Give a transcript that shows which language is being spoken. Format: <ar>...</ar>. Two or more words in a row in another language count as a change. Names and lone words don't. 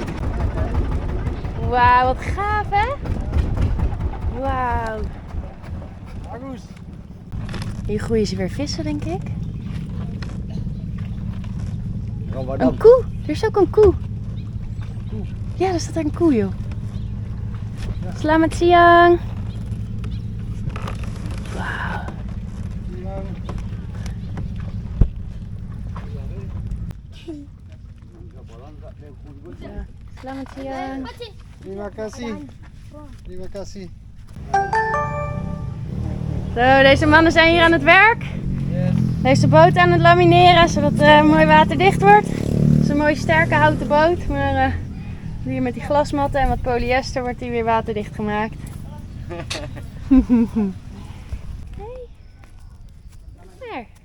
<nl>Wauw, wat gaaf hè? Wauw. Hier groeien ze weer vissen, denk ik. Een koe. Er is ook een koe. Ja, er staat er een koe, joh.</nl> <id>Selamat siang. Wauw. Selamat siang. Terima kasih. Terima kasih.</id> <nl>Zo, deze mannen zijn hier aan het werk. Yes. Deze boot aan het lamineren, zodat het mooi waterdicht wordt. Het is een mooie sterke houten boot, maar hier met die glasmatten en wat polyester wordt die weer waterdicht gemaakt. Hey. Daar.</nl>